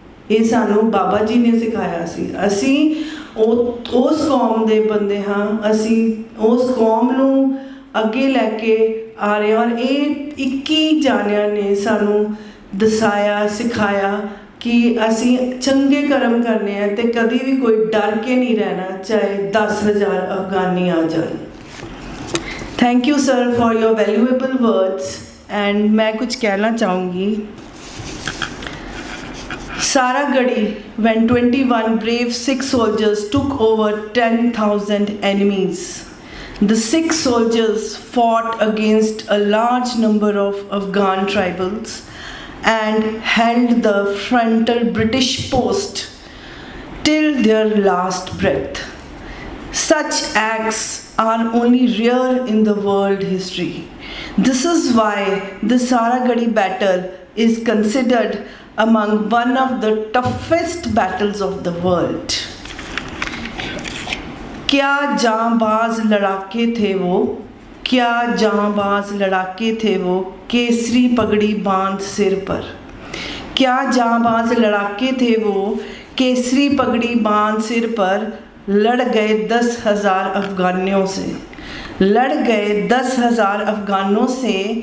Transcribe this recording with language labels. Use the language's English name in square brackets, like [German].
[Punjabi] ਇਹ ਸਾਨੂੰ ਬਾਬਾ ਜੀ ਨੇ ਸਿਖਾਇਆ ਸੀ। ਅਸੀਂ ਉਸ ਕੌਮ ਦੇ ਬੰਦੇ ਹਾਂ, ਅਸੀਂ ਉਸ ਕੌਮ ਨੂੰ ਅੱਗੇ ਲੈ ਕੇ ਆ ਰਹੇ ਹਾਂ, ਔਰ ਇਹ 21 ਜਾਣਿਆਂ ਨੇ ਸਾਨੂੰ ਦਸਾਇਆ, ਸਿਖਾਇਆ ਕਿ ਅਸੀਂ ਚੰਗੇ ਕਰਮ ਕਰਨੇ ਆ ਅਤੇ ਕਦੀ ਵੀ ਕੋਈ ਡਰ ਕੇ ਨਹੀਂ ਰਹਿਣਾ, ਚਾਹੇ 10,000 ਅਫਗਾਨੀ ਆ ਜਾਣ। [English] Thank you sir for your valuable words. [Hindi] And मैं कुछ कहना चाहूँगी। [English] Saragadi, when 21 brave Sikh soldiers took over 10,000 enemies, the Sikh soldiers fought against a large number of Afghan tribals and held the frontal British post till their last breath. Such acts are only rare in the world history. This is why the Saragadi battle is considered among one of the toughest battles of the world. [Hindi] क्या जांबाज लड़ाके थे वो, क्या जांबाज लड़ाके थे वो, केसरी पगड़ी बांध सिर पर। क्या जांबाज लड़ाके थे वो, केसरी पगड़ी बांध सिर पर, लड़ गए 10,000 अफगानियों से, लड़ गए 10,000 अफगानों से।